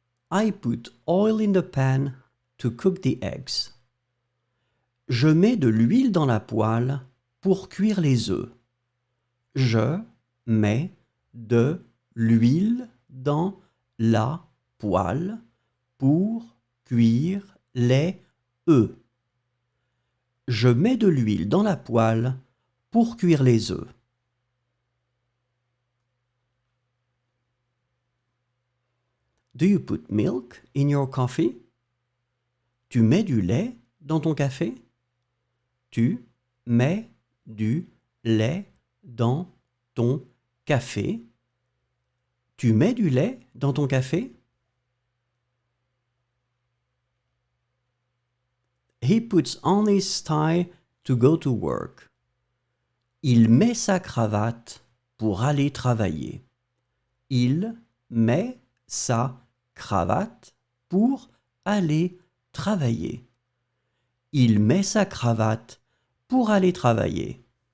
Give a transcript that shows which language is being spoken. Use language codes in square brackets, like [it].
[en] I put oil in the pan to cook the eggs. [fr] Je mets de l'huile dans la poêle pour cuire les œufs. Je mets de l'huile dans la poêle pour cuire les œufs. Je mets de l'huile dans la poêle pour cuire les œufs. [en] Do you put milk in your coffee? [fr] Tu mets du lait dans ton café? Tu mets du lait dans ton café? Tu mets du lait dans ton café? [en] He puts on his tie to go to work. [fr] Il met sa cravate pour aller travailler. Il met sa cravate pour aller travailler. Il met sa cravate pour aller travailler.